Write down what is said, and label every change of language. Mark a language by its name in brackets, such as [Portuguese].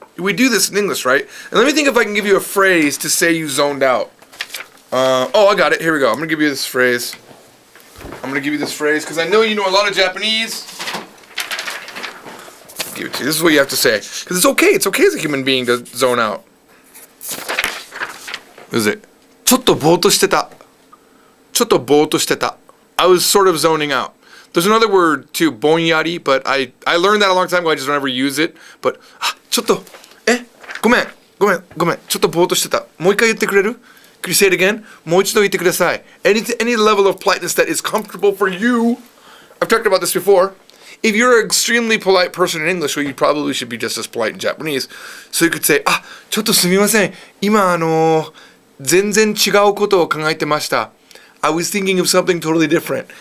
[English] We do this in English, right? And let me think if I can give you a phrase to say you zoned out. I got it. Here we go. I'm going to give you this phrase. Because I know you know a lot of Japanese. Give it to you. This is what you have to say. Because it's okay. It's okay as a human being to zone out. What is it? [Japanese] ちょっとぼーっとしてた.ちょっとぼーっとしてた. [English] I was sort of zoning out. There's another word too, ぼんやり, but I learned that a long time ago. I just don't ever use it. But [Japanese] ちょっとごめんちょっとぼーっとしてた.もう一回言ってくれる? [English] Could you say it again? [Japanese] もう一度言ってください. [English] Any level of politeness that is comfortable for you. I've talked about this before. If you're an extremely polite person in English, well, you probably should be just as polite in Japanese. So you could say, [Japanese] ちょっとすみません.今全然違うことを考えてました. [English] I was thinking of something totally different.